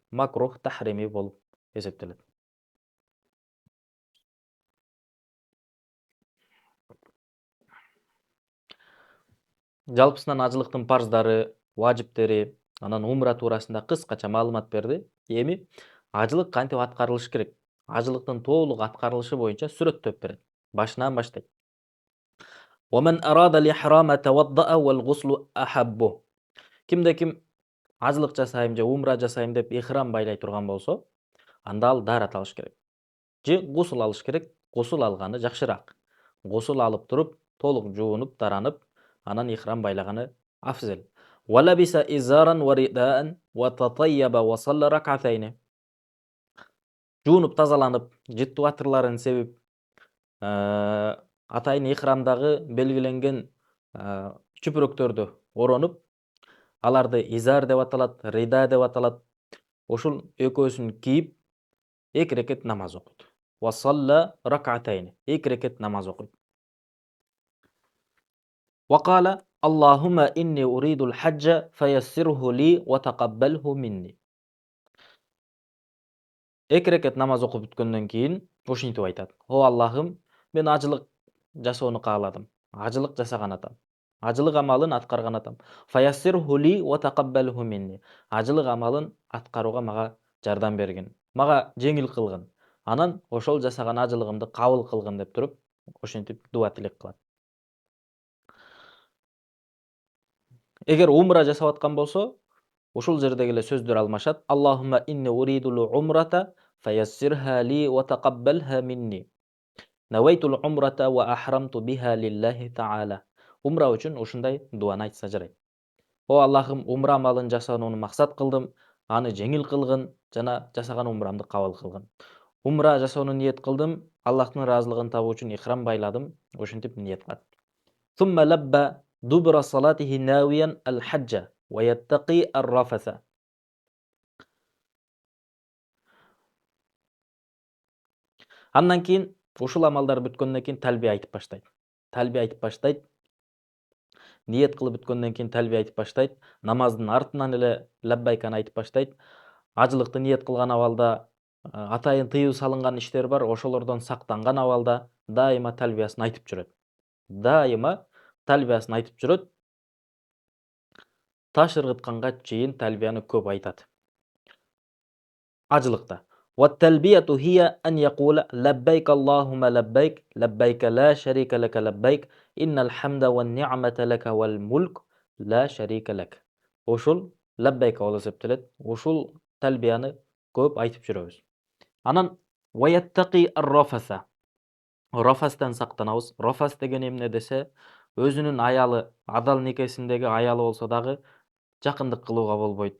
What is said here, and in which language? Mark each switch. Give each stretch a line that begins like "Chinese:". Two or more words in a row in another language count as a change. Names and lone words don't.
Arabic: مكروه تحريمي
Kyrgyz: болуп эсептелет. Жалпысынан ажылыктын парздары, важиптери, анан умра туурасында кыскача маалымат берди. Эми ажылык кантип аткарылышы керек? Ажылыктын толук аткарылышы боюнча сүрөттөп берет. Башынан баштайт.
Arabic: ومن أراد الإحرام توضأ والغسل أحبه.
Kyrgyz: Кимде ким ажылык жасайм же умра жасайм деп ихрам байлай турган болсо, анда ал даарат алыш керек. Же гусул алыш керек. Гусул алганы жакшыраак. Гусул алып туруп, толук жуунуп, таранып, анан ихрам байлаганы афзел.
Arabic: ولبس إزارا ورداء وتطيب وصلى ركعتين.
Kyrgyz: Жуунуп, тазаланып, жыттуу атырларын себип, атайын ихрамдагы белгиленген чүпүрөктөрдү оронуп, аларды изар деп аталат, рида деп аталат. Ушул экөөсүн кийип, 2 рекет намаз окуйт.
Arabic: وصلى ركعتين.
Kyrgyz: 2 рекет намаз окуйт.
Arabic: وقال اللهم إني أريد الحج فيسره لي وتقبله مني.
Kyrgyz: 2 рекет намаз окуп бүткөндөн кийин ушинтип айтат. О Аллахым, мен ажылык жасоону кааладым. Ажылык жасаган атам. Ажылык амалын аткарган атам.
Arabic: فيسره لي وتقبله مني.
Kyrgyz: Ажылык амалын аткарууга мага жардам бергин. Мага жеңил кылгын. Анан ошол жасаган ажылыгымды кабыл кылгын деп туруп, ошентип дуа тилек кылат. Эгер умра жасап аткан болсо, ушул жердеги эле сөздөр алмашат.
Arabic: اللهم إني أريد العمرة فيسرها لي وتقبلها مني. نويت العمرة وأحرمت بها لله تعالى.
Kyrgyz: Умра үчүн ушундай дуаны айтса жарайт. О Аллахым, умра амалын жасоону максат кылдым, аны жеңил кылгын жана жасаган умрамды кабыл кылгын. Умра жасоону ниет кылдым, Аллахтын ыраазылыгын табуу үчүн ихрам байладым, ошентип ниет кылат.
Arabic: ثم لبى دبر صلاته ناويا الحج ويتقي الرفث.
Kyrgyz: Андан кийин ушул амалдар бүткөндөн кийин талбия айтып баштайт. Талбия айтып баштайт. Ниет кылып бүткөндөн кийин талбия айтып баштайт. Намаздын артынан эле лаббайканы айтып баштайт. Ажылыкты ниет кылган абалда атайын тыюу салынган иштер бар, ошолордон сактанган абалда дайыма талбиясын айтып жүрөт. Дайыма талбиясын айтып жүрөт. Таш ыргытканга чейин талбияны көп айтат. Ажылыкта.
Arabic: والتلبية هي أن يقول لبيك اللهم لبيك لبيك لا شريك لك لبيك إن الحمد والنعمة لك والملك لا شريك لك.
Kyrgyz: Ушул лаббайка болуп эсептелет. Ушул талбияны көп айтып жүрөбүз. Анан
Arabic: ويتقي الرفث.
Kyrgyz: Рафастан сактанабыз. Рафас деген эмне десе, өзүнүн аялы, адал никесиндеги аялы болсо дагы жакындык кылууга болбойт.